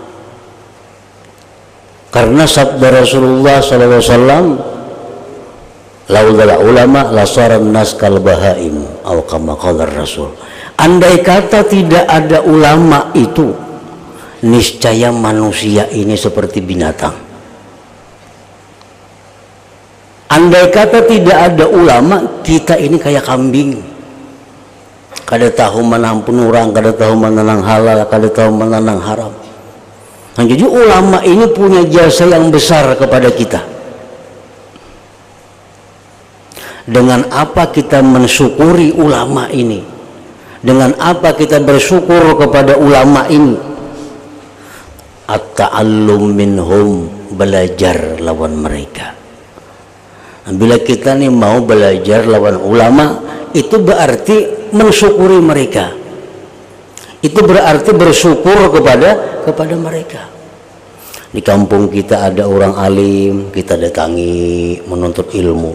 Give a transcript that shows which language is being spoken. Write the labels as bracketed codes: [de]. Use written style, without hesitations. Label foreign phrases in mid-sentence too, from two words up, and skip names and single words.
[id] Karena sabda Rasulullah SAW, [ar] لولا العلماء لصار الناس كالبهائم, [id] atau [ar] كما قال الرسول. [id] Andai kata tidak ada ulama itu, niscaya manusia ini seperti binatang. Andai kata tidak ada ulama, kita ini kayak kambing. [bjn] Kada tahu mana ampun orang, kada tahu mana nang halal, kada tahu mana nang haram. [id] Nah, jadi ulama ini punya jasa yang besar kepada kita. Dengan apa kita mensyukuri ulama ini? Dengan apa kita bersyukur kepada ulama ini? [ar] التعلم منهم, [id] belajar lawan mereka. Bila kita nih mau belajar lawan ulama, itu berarti mensyukuri mereka. Itu berarti bersyukur kepada mereka. Di kampung kita ada orang alim, kita datangi menuntut ilmu.